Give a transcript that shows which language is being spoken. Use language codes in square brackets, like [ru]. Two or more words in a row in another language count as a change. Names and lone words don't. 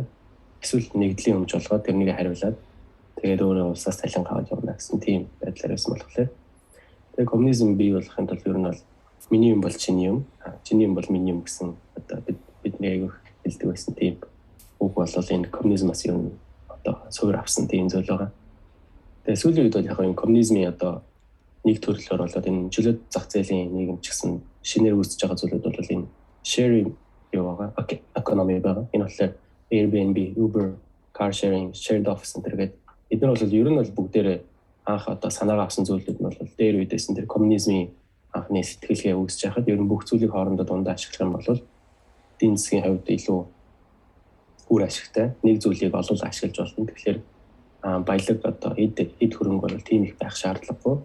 [mn] Эсвэл нэгдлийн өмч болгоод тэрнийг хариулаад тэгээд өөрөө улсаас цалин аваад явна гэсэн тийм байдлаар байсан болохоор тэгээд коммунизм бий болохын тулд ер нь бол миний юм бол чиний юм, чиний юм бол миний юм гэсэн одоо бидний аяг хэлдэг байсан тийм үг бол энэ коммунизмаас ер нь одоо суур авсан тийм зүйл байгаа. Тэгээд сүүлийн үед бол яг энэ коммунизмын одоо нэг төрлөөр болоод энэ чөлөөт зах зээлийн нийгэм ч гэсэн шинээр үүсэж байгаа зүйлүүд бол энэ sharing юу байгаа, economy байгаа. Энэ болохоор Airbnb, Uber, [en] car sharing, shared office [mn] гэдэг эдгээр бол ер нь бол бүгдээрээ анх одоо санаагаа авсан зүйлүүд нь бол дээр үедээс тэр коммунизмын анхны сэтгэлгээ үүсэж байхад ер нь бүх зүйлийг хоорондоо дундаа ашиглах юм бол эдийн засгийн хувьд илүү үр ашигтай нэг зүйлийг олол ашиглаж болно. Тэгэхээр баялаг одоо эд хөрөнгө бол тийм их байх шаардлагагүй.